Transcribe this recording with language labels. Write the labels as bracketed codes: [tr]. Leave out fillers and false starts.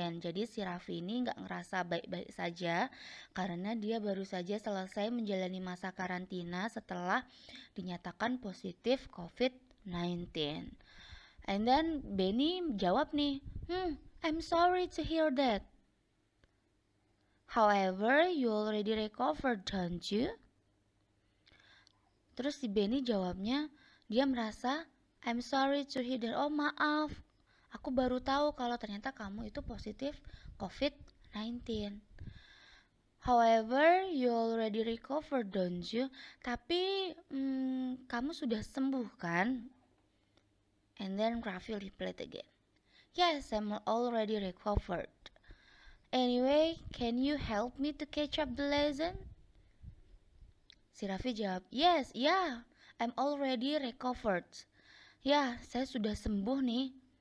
[id] Jadi si Raffi ini nggak ngerasa baik-baik saja karena dia baru saja selesai menjalani masa karantina setelah dinyatakan positif COVID-19. [en] And then Benny [id] jawab nih, [en] I'm sorry to hear that. However, you already recovered, don't you? [id] Terus si Benny jawabnya, dia merasa, [en] I'm sorry to hear that. [id] Oh maaf, aku baru tahu kalau ternyata kamu itu positif COVID-19. [en] However, you already recovered, don't you? [id] Tapi kamu sudah sembuh kan? [en] And then Raffi replied again, yes, I'm already recovered. Anyway, can you help me to catch up the lesson? [id] Si Raffi jawab, [en] yes, yeah, I'm already recovered. [id] Ya, saya sudah sembuh nih.